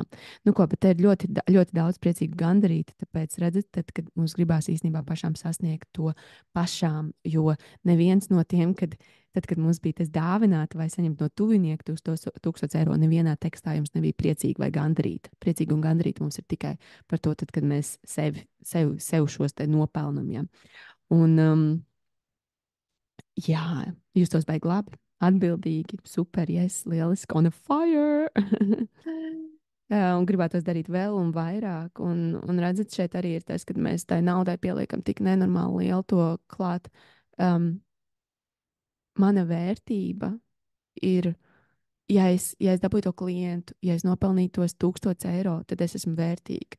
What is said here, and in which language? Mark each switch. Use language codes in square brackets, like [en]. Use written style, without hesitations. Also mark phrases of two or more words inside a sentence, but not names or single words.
[lv] Nu, ko, bet te ir ļoti, ļoti daudz priecīgu gandarīti, tāpēc redzat, tad, kad mums gribās īstenībā pašām sasniegt to pašām, jo neviens no tiem, tad, kad mums bija tas dāvināt vai saņemt no tuvinieka 1000 eiro, nevienā tekstā jums nebija priecīgi vai gandarīti. Priecīgi un gandarīti mums ir tikai par to, tad, kad mēs sev šos te nopelnam, ja. Un, jā, jūs tos baigi labi, atbildīgi, [en] super, yes, lieliski, on a fire! [lv] Un gribētos darīt vēl un vairāk. Un redzat, šeit arī ir tas, ka mēs tai naudai pieliekam tik nenormāli lielu to klāt. Um, Mana vērtība ir, ja es dabūju to klientu, ja es nopelnīju tos 1,000 eiro, tad es esmu vērtīga.